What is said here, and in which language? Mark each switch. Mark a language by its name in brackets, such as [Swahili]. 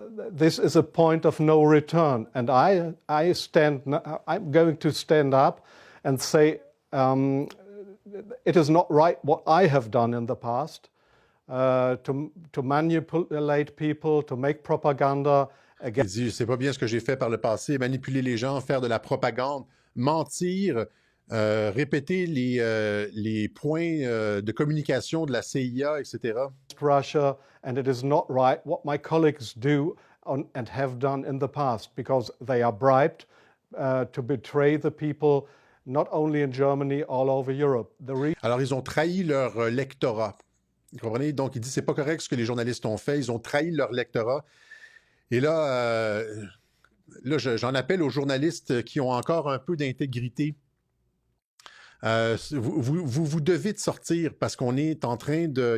[English] This is a point of no return, and I'm going to stand up and say, it is not right what I have done in the past to manipulate people, to make propaganda. [French] Il dit, c'est pas bien ce que j'ai fait par le passé, manipuler les gens, faire de la propagande, mentir, répéter les points de communication de la CIA, etc. [English] Russia, and it is not right what my colleagues do and have done in the past because they are bribed to betray the people. Not only in Germany, all over Europe. [French] Alors, ils ont trahi leur lectorat. Vous comprenez? Donc, il dit, c'est pas correct ce que les journalistes ont fait. Ils ont trahi leur lectorat. Et là, j'en appelle aux journalistes qui ont encore un peu d'intégrité. Vous devez de sortir parce qu'on est en train de...